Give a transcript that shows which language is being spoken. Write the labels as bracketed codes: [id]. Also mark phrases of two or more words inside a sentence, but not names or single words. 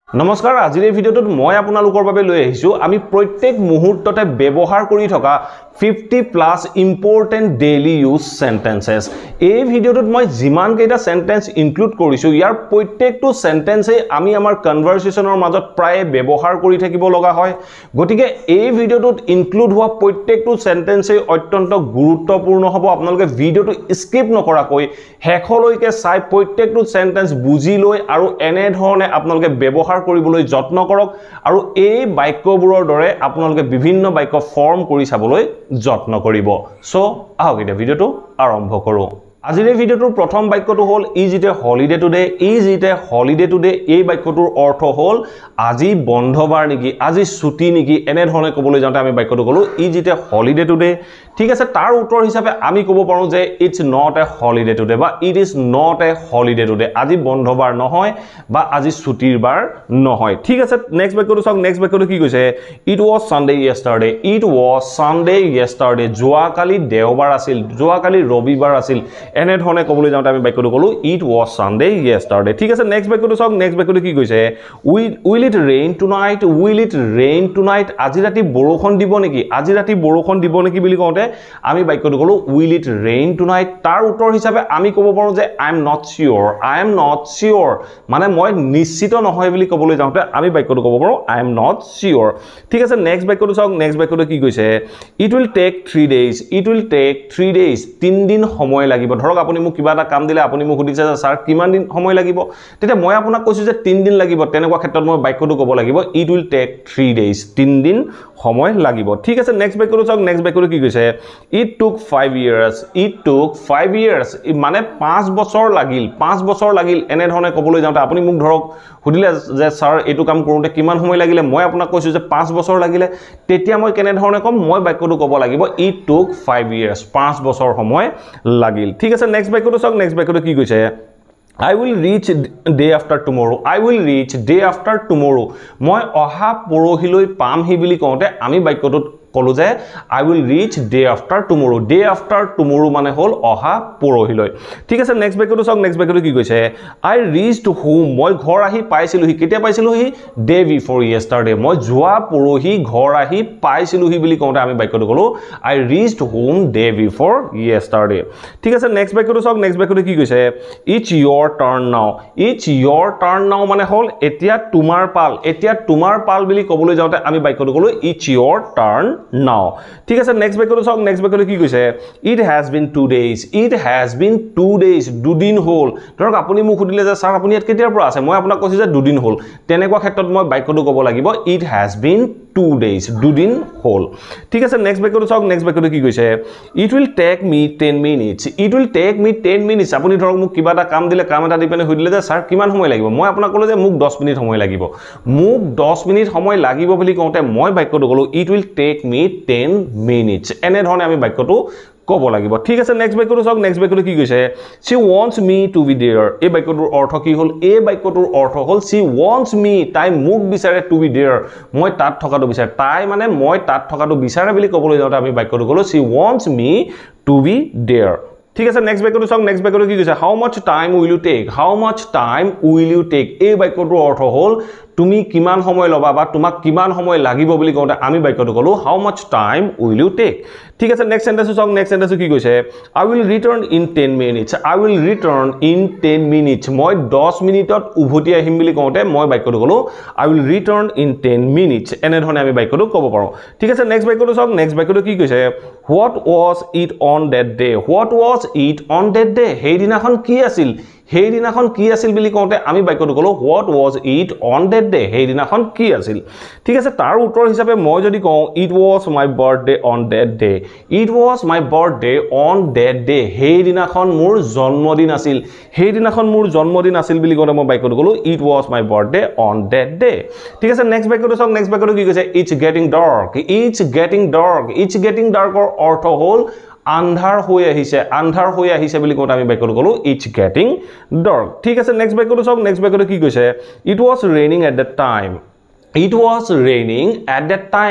[as] নমস্কাৰ আজিৰ এই ভিডিঅ'টোত মই আপোনালোকৰ বাবে লৈ আহিছো আমি প্ৰত্যেক মুহূৰ্ততে ব্যৱহাৰ কৰি থকা 50+ [en] important daily use sentences [as] এই ভিডিঅ'টোত মই যিমান কেইটা [en] sentence include [as] কৰিছো ইয়াৰ প্ৰত্যেকটো সেন্টেন্সে আমি আমাৰ কনভাৰসেচনৰ মাজত প্ৰায় ব্যৱহাৰ কৰি থাকিব লগা হয় গতিকে এই ভিডিঅ'টোত ইনক্লুড হোৱা প্ৰত্যেকটো সেন্টেন্সে অত্যন্ত গুৰুত্বপূৰ্ণ হ'ব আপোনালোকে ভিডিঅ'টো স্কিপ নকৰাকৈ হেখলৈকে চাই প্ৰত্যেকটো সেন্টেন্স বুজি লৈ আৰু এনে ধৰণে আপোনালোকে ব্যৱহাৰ কৰিবলৈ যত্ন কৰক আৰু এই বাক্যবোৰৰ দৰে আপোনালোকে বিভিন্ন বাক্য ফৰ্ম কৰি চাবলৈ যত্ন কৰিব সো আহক এটা ভিডিঅটো আৰম্ভ কৰো আজিৰ এই ভিডিঅটোৰ প্ৰথম বাক্যটো হ'ল [en] is it a holiday today is it a holiday today [as] এই বাক্যটোৰ অৰ্থ হ'ল আজি বন্ধবাৰ নেকি আজি ছুটি নেকি এনে ধৰণে ক'বলৈ যাওঁতে আমি বাক্যটো ক'লো [en] is it a holiday today [as] ঠিক আছে তাৰ উত্তৰ হিচাপে আমি ক'ব পাৰো যে [en] it's not a holiday today [as] বা [en] it is not a holiday today [as] আজি বন্ধবাৰ নহয় বা আজি ছুটিৰ বাৰ নহয় ঠিক আছে নেক্সট বাক্যটো চাওক নেক্সট বাক্যটো কি কৈছে [en] it was Sunday yesterday it was Sunday yesterday [as] যোৱাকালি দেওবাৰ আছিল যোৱাকালি ৰবিবাৰ আছিল এনে ধৰণে ক'বলৈ যাওঁতে আমি বাক্যটো ক'লো [en] it was Sunday yesterday [as] ঠিক আছে নেক্সট বাক্যটো চাওক নেক্সট বাক্যটো কি কৈছে [en] will it rain tonight will it rain tonight [as] আজি ৰাতি বৰষুণ দিব নেকি আজি ৰাতি বৰষুণ দিব নেকি বুলি কওঁতে আমি বাক্যটো ক'লো [en] will it rain tonight [as] তাৰ উত্তৰ হিচাপে আমি ক'ব পাৰো যে [en] I am not sure [as] মানে মই নিশ্চিত নহয় বুলি ক'বলৈ যাওঁতে আমি বাক্যটো ক'ব পাৰো [en] I am not sure [as] ঠিক আছে নেক্সট বাক্যটো চাওক নেক্সট বাক্যটো কি কৈছে [en] it will take 3 days it will take 3 days [as] 3 দিন সময় লাগিব ধৰক আপুনি মোক কিবা এটা কাম দিলে আপুনি মোক সুধিছে যে স্যাৰ কিমান দিন সময় লাগিব তেতিয়া মই আপোনাক কৈছো যে 3 দিন লাগিব তেনেকুৱা ক্ষেত্ৰত মই বাক্যটো ক'ব লাগিব [en] it will take 3 days [as] 3 দিন সময় লাগিব ঠিক আছে নেক্সট বাক্যটো চাওক নেক্সট বাক্যটো কি কৈছে [en] it took 5 years it took 5 years [as] মানে 5 বছৰ লাগিল এনে ধৰণে ক'বলৈ যাওঁতে আপুনি মোক ধৰক সুধিলে যে স্যাৰ এটো কাম কৰোতে কিমান সময় লাগিলে মই আপোনাক কৈছো যে 5 বছৰ লাগিলে তেতিয়া মই কেনে ধৰণে কম মই বাক্যটো ক'ব লাগিব [en] it took 5 years [as] 5 বছৰ সময় লাগিল ঠিক আছে নেক্সট বাক্যটো চাওক নেক্সট বাক্যটো কি কৈছে [en] I will reach day after tomorrow I will reach day after tomorrow [as] মই অহা পৰহিলৈ পাম হি বুলি কওঁতে আমি বাক্যটোত কলো যে [en] I will reach day after tomorrow [as] মানে হল অহা পৰহিলৈ ঠিক আছে নেক্সট বাক্যটো চাওক নেক্সট বাক্যটো কি কৈছে [en] I reached home [as] মই ঘৰ আহি পাইছিলোহি কেতিয়া পাইছিলোহি [en] day before yesterday [as] মই যোৱা পৰহি ঘৰ আহি পাইছিলোহি বুলি কওঁতে আমি বাক্যটো কলো [en] I reached home day before yesterday [as] ঠিক আছে নেক্সট বাক্যটো চাওক নেক্সট বাক্যটো কি কৈছে [en] it's your turn now [as] মানে হল এতিয়া তোমাৰ পাল বুলি ক'বলৈ যাওঁতে আমি বাক্যটো কলো [en] it's your turn now [as] ঠিক আছে নেক্সট বাক্যটো চাওক নেক্সট বাক্যটো কি কৈছে [en] it has been 2 days [as] দুদিন হল ধৰক আপুনি মোক সুধিলে যে স্যাৰ আপুনি ইয়াত কেতিয়াৰ পৰা আছে মই আপোনাক কৈছো যে দুদিন হল তেনেকুৱা ক্ষেত্ৰত মই বাক্যটো ক'ব লাগিব [en] it has been 2 days [as] দুদিন হল ঠিক আছে নেক্সট বাক্যটো চাওক নেক্সট বাক্যটো কি কৈছে [en] it will take me [as] 10 minutes আপুনি ধৰক মোক কিবা এটা কাম দিলে কাম এটা দি পেনে সুধিলে যে স্যাৰ কিমান সময় লাগিব মই আপোনাক ক'লো যে মোক 10 মিনিট সময় লাগিব মোক 10 মিনিট সময় লাগিব বুলি কওঁতে মই বাক্যটো ক'লো it [en] will take me 10 minutes [as] এনে ধৰণে আমি বাক্যটো ক'ব লাগিব ঠিক আছে নেক্সট বাক্যটো চাওক নেক্সট বাক্যটো কি কৈছে [en] she wants me to be there [as] এই বাক্যটোৰ অৰ্থ কি হ'ল এই বাক্যটোৰ অৰ্থ হ'ল [en] she wants me [as] তাই মোক বিচাৰে [en] to be there [as] মই তাত থকাটো বিচাৰে তাই মানে মই তাত থকাটো বিচাৰে বুলি ক'বলৈ যাওঁতে আমি বাক্যটো ক'লো [en] she wants me to be there [as] ঠিক আছে নেক্সট বাক্যটো চাওক নেক্সট বাক্যটো কি কৈছে [en] how much time will you take [as] এই বাক্যটোৰ অৰ্থ হ'ল তুমি কিমান সময় লবা বা তোমাক কিমান সময় লাগিব বুলি কওঁতে আমি বাক্যটো ক'লো [en] how much time will you take [as] ঠিক আছে [en] next sentence [as] চাওক [en] next sentence [as] কি কৈছে [en] I will return in [as] 10 minutes মই 10 মিনিটত উভতি আহিম বুলি কওঁতে মই বাক্যটো ক'লো [en] I will return in 10 minutes [as] এনে ধৰণে আমি বাক্যটো ক'ব পাৰো ঠিক আছে নেক্সট বাক্যটো চাওক নেক্সট বাক্যটো কি কৈছে [en] what was it on that day [as] সেইদিনাখন কি আছিল বুলি কওঁতে আমি বাক্যটো ক'লো [en] what was it on that day [as] সেইদিনাখন কি আছিল ঠিক আছে তাৰ উত্তৰ হিচাপে মই যদি কওঁ [en] it was my birthday on that [as] day সেইদিনাখন মোৰ জন্মদিন আছিল বুলি কওঁতে মই বাক্যটো ক'লো [en] it was my birthday on that day [as] ঠিক আছে নেক্সট বাক্যটো চাওক নেক্সট বাক্যটো কি কৈছে [en] it's getting dark [as] ৰ অৰ্থ হ'ল আন্ধাৰ হৈ আহিছে বুলি কওঁতে আমি বাক্যটো ক'লো [en] it's getting dark [as] ঠিক আছে নেক্সট বাক্যটো চাওক নেক্সট বাক্যটো কি কৈছে [en] it was raining at that time It was raining at that time.